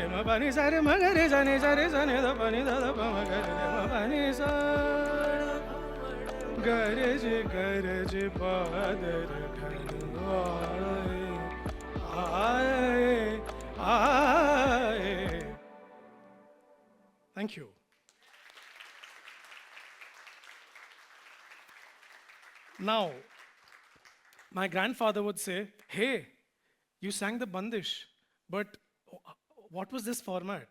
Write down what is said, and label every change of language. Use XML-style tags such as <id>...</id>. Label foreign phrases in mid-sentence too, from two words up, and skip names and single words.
<hi>pani sa re ma ga re sa ni da pani da da pa ma ga re ma pani sa गरज बादर ढल आए आए.</hi> <en>Thank you. Now, my grandfather would say, "Hey, you sang the Bandish, but what was this format?"</en>